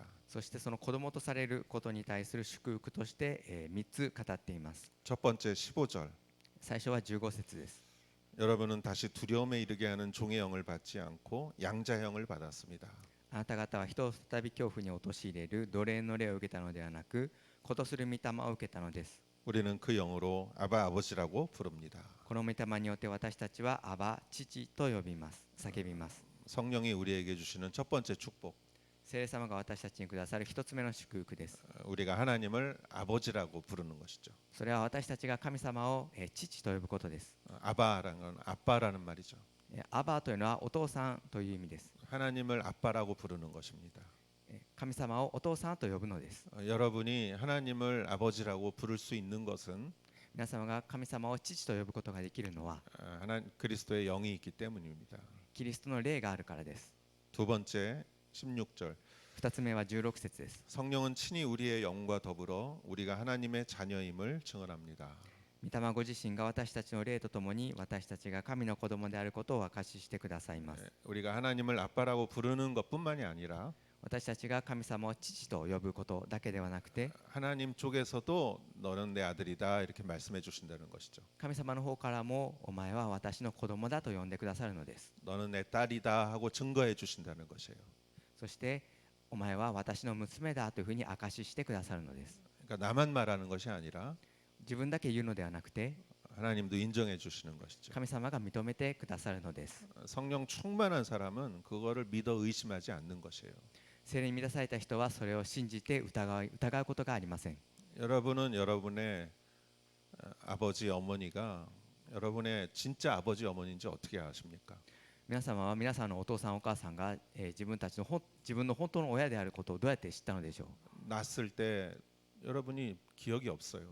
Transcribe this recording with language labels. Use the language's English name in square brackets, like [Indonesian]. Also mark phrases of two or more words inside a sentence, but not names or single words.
[Japanese] そしてその子供とされることに対する祝福として、3つ語っています。 [Korean] 첫 번째 15절. [Japanese] 最初は15節です。 [Korean] 여러분은 다시 두려움에 이르게 하는 종의 영을 받지 않고 양자 영을 받았습니다. [Japanese] あなた方は人を再び恐怖に陥れる奴隷の霊を受けたのではなく、子とする御霊を受けたのです。 [Korean] 우리는 그 영으로 아바 아버지라고 부릅니다. [Japanese] この御霊によって私たちはアバ父と呼びます。叫びます。 [Korean] 성령이 우리에게 주시는 첫 번째 축복. [Japanese] 聖霊様が私たちにくださる一つ目の祝福です。 [Korean] 우리가 하나님을 아버지라고 부르는 것이죠. [Japanese] それは私たちが神様を父と呼ぶことです。 [Korean] 아바라는 건 아빠라는 말이죠. [Japanese] アバというのはお父さんという意味です。 [Korean] 하나님을 아빠라고 부르는 것입니다. [Japanese] 神様をお父さんと呼ぶのです。 [Korean] 여러분이 하나님을 아버지라고 부를 수 있는 것은 [Japanese] 皆様が神様を父と呼ぶことができるのは [Korean] 그리스도의 영이 있기 때문입니다. [Japanese] キリストの霊があるからです。 [Korean] 두 번째 16절. [Japanese] 2 つ目は16節です。 [Korean] 성령은 친히 우리의 영과 더불어 우리가 하나님의 자녀임을 증언합니다. [Japanese] 御霊ご自身が私たちの霊とともに私たちが神の子供であることを証ししてくださいます。 [Korean] 우리가 하나님을 아빠라고 부르는 것뿐만이 아니라 [Japanese] 私たちが神様を父と呼ぶことだけではなくて、 [Korean] 하나님 쪽에서도 너는 내 아들이다 이렇게 말씀해 주신다는 것이죠. [Japanese] 神様の方からもお前は私の子供だと呼んでくださるのです。 [Korean] 너는 내 딸이다 하고 증거해 주신다는 것이에요. [Japanese] そしてお前は私の娘だというふうに証ししてくださるのです。 [Korean] 그러니까 나만 말하는 것이 아니라 [Japanese] 自分だけ言うのではなくて [Korean] 하나님도 인정해 주시는 것이죠. [Japanese] 神様が認めてくださるのです。 [Korean] 성령 충만한 사람은 그거를 믿어 의심하지 않는 것이에요. [Japanese] 聖霊に満たされた人はそれを信じて疑うことがありません。 [Korean] 여러분은 여러분의 아버지 어머니가 여러분의 진짜 아버지 어머니인지 어떻게 아십니까? [Japanese] 皆様は皆さんのお父さんお母さんが、自分の本当の親であることをどうやって知ったのでしょう。 [Korean] 낳았을 때 여러분이 기억이 없어요.